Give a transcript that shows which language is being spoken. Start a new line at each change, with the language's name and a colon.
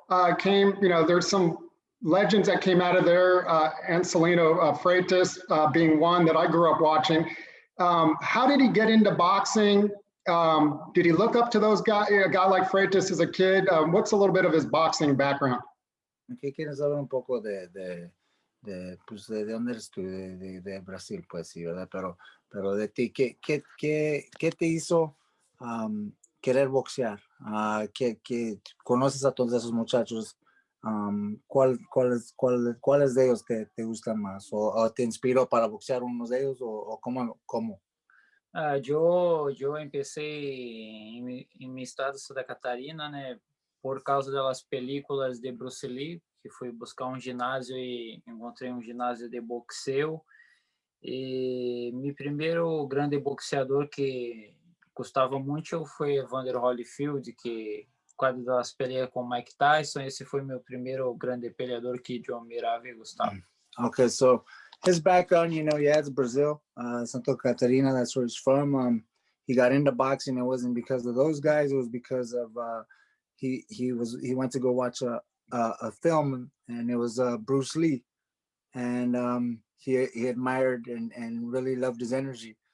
English: There's some legends that came out of there, Ancelino Freitas being one that I grew up watching. How did he get into boxing? Did he look up to those guys, a guy like Freitas as a kid? What's a little bit of his boxing background?
Spanish: ¿Qué quieres saber un poco de dónde eres tú? De Brasil, pues sí, ¿verdad? Pero de ti, ¿qué te hizo querer boxear? Que conoces a todos esos muchachos. ¿Cuáles de ellos te gustan más? ¿O te inspiró para boxear unos de ellos? ¿O cómo?
Portuguese: Eu empecei em meu estado de Santa Catarina, né, por causa das películas de Bruce Lee, que fui buscar um ginásio e encontrei um ginásio de boxeo. E meu primeiro grande boxeador que gostava muito foi Evander Holyfield, que quando das peleas com Mike Tyson, esse foi meu primeiro grande peleador que eu admirava e gostava.
English: Okay, so his background, it's Brazil, Santa Catarina, that's where he's from. He got into boxing. It wasn't because of those guys. It was because of he went to go watch a film, and it was Bruce Lee, and he admired and really loved his energy.